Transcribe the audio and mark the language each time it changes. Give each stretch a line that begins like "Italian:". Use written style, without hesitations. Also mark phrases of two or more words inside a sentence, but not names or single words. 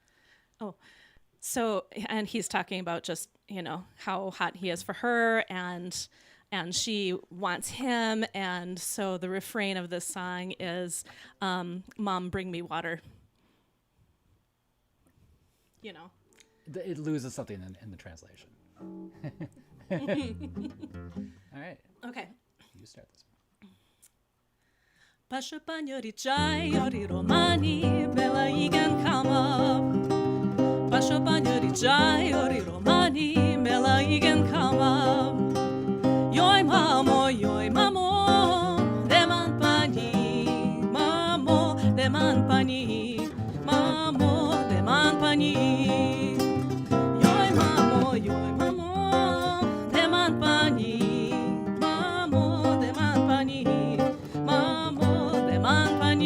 English: Oh, so, and he's talking about just, how hot he is for her, and she wants him, and so the refrain of this song is, "Mom, bring me water." It loses something in the translation. All right. Okay. You start this one.
Romany: Pasha panyori chai ori romani bela igen kama. Pasha panyori chai ori romani bela igen kama. Yoi mamo, deman pani, mamo, deman pani, mamo, deman pani. Yoi mamo, deman pani, mamo, deman pani, mamo, deman pani.